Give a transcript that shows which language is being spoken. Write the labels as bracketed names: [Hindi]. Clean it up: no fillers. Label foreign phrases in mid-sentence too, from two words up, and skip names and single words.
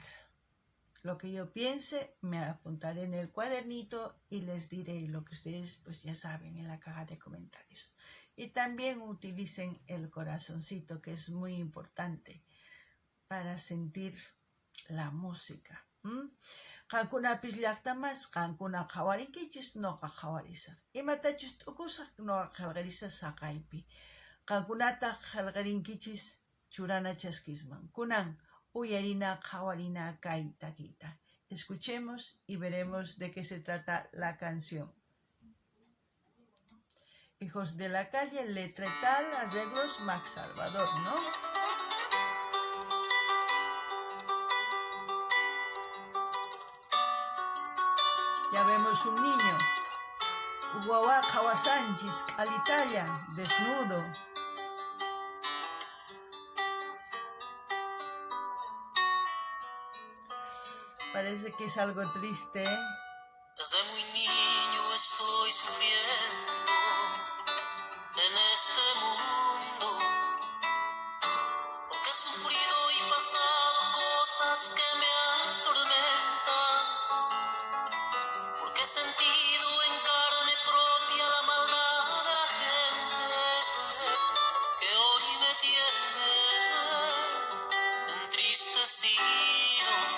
[Spanish] Lo que yo piense me apuntaré en el cuadernito y les diré lo que ustedes pues ya saben en la caja de comentarios. Y también utilicen el corazoncito, que es muy importante para sentir la música. [Quechua] Qankuna llaqtamas, qankuna qhawarinkichis noqa qhawarisaq. Imatachus t'ukusaq noqa qillqarisaq saqaypi. Qankunata qillqarinkichis churana chaskisman. Kunan uyarina qhawarina kay takiyta. [Spanish] Escuchemos y veremos de qué se trata la canción. Hijos de la Calle, letra y tal, arreglos Max Salvador, ¿no? Ya vemos un niño. [Quechua] Guaguá Kawasanchis, alitalla, [Spanish] desnudo. Parece que es algo triste. Desde muy niño estoy sufriendo en este mundo, porque he sufrido y pasado cosas que me atormentan, porque he sentido en carne propia la maldad de la gente que hoy me tiene entristecido.